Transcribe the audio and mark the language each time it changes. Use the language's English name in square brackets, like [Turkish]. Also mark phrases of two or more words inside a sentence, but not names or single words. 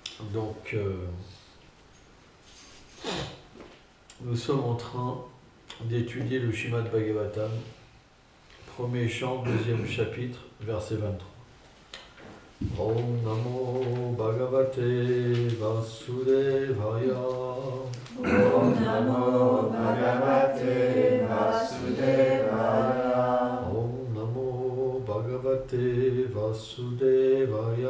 [French] Donc, nous sommes en train d'étudier le Srimad Bhagavatam, premier chant, deuxième chapitre, verset 23. [Sanskrit] ॐ नमो भगवते वासुदेवाय. ॐ नमो भगवते वासुदेवाय. ॐ नमो भगवते वासुदेवाय.